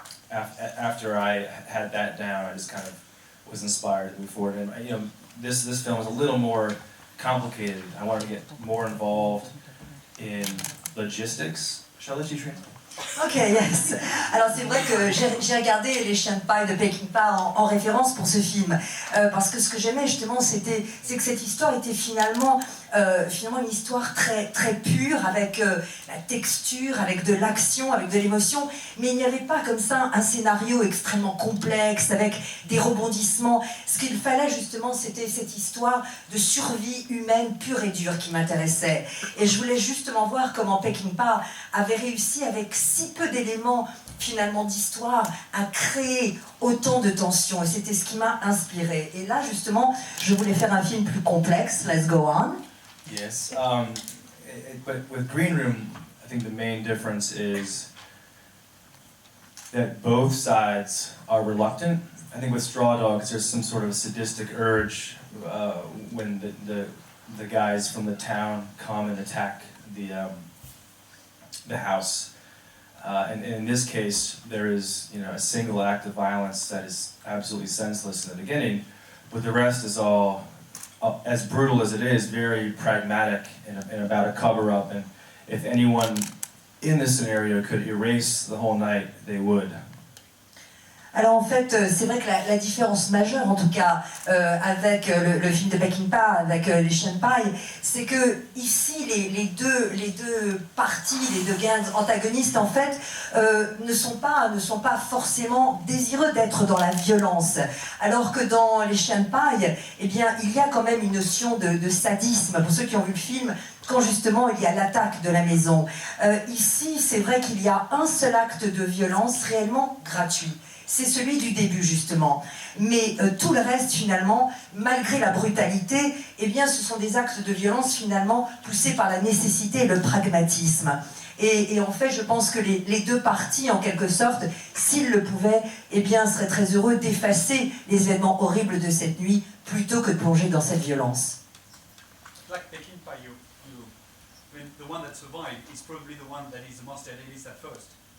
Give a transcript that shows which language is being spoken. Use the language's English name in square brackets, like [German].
[English] After I had that down, I just kind of was inspired to move forward. And you know, this film is a little more complicated. I wanted to get more involved in logistics. Shall I let you translate? Ok, yes. [French] Alors c'est vrai que j'ai regardé Les Chiens de paille de Peckinpah en référence pour ce film, parce que ce que j'aimais justement, c'est que cette histoire était finalement une histoire très très pure, avec la texture, avec de l'action, avec de l'émotion, mais il n'y avait pas comme ça un scénario extrêmement complexe, avec des rebondissements. Ce qu'il fallait justement, c'était cette histoire de survie humaine pure et dure qui m'intéressait. Et je voulais justement voir comment Peckinpah avait réussi, avec si peu d'éléments finalement d'histoire, à créer autant de tensions. Et c'était ce qui m'a inspiré. Et là justement, je voulais faire un film plus complexe. [English] Let's go on. Yes, but with Green Room, I think the main difference is that both sides are reluctant. I think with Straw Dogs, there's some sort of sadistic urge when the guys from the town come and attack the house. And in this case, there is a single act of violence that is absolutely senseless in the beginning, but the rest is all as brutal as it is, very pragmatic and about a cover-up. And if anyone in this scenario could erase the whole night, they would. [French] Alors en fait, c'est vrai que la différence majeure, en tout cas, avec le film de Peckinpah, avec Les Chiens de Paille, c'est que ici, les deux parties, les deux gangs antagonistes, en fait, ne sont pas forcément désireux d'être dans la violence. Alors que dans Les Chiens de Paille, eh bien, il y a quand même une notion de sadisme. Pour ceux qui ont vu le film, quand justement il y a l'attaque de la maison. Ici, c'est vrai qu'il y a un seul acte de violence réellement gratuit. C'est celui du début justement. Mais tout le reste finalement, malgré la brutalité, eh bien ce sont des actes de violence finalement poussés par la nécessité et le pragmatisme. Et en fait, je pense que les deux parties, en quelque sorte, s'ils le pouvaient, eh bien seraient très heureux d'effacer les événements horribles de cette nuit plutôt que de plonger dans cette violence. [English] Like Peckinpah, I mean, the one that survived is probably the one that is the most idealist at first.